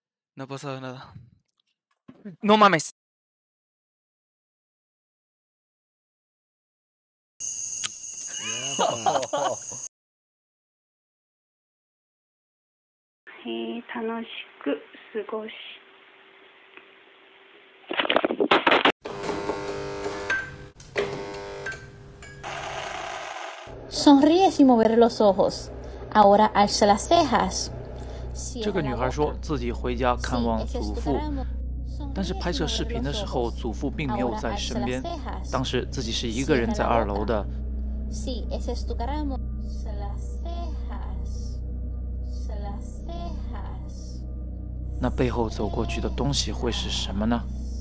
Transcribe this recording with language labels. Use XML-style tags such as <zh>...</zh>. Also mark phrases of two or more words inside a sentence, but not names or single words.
<es>No ha pasado nada. No mames.</es> <ja>Y 楽しく過ごし。</ja> <es>Sonríe sin mover los ojos. Ahora alza las cejas.</es> <zh>这个女孩说自己回家看望祖父，但是拍摄视频的时候，祖父并没有在身边。当时自己是一个人在2楼的。那背后走过去的东西会是什么呢？</zh>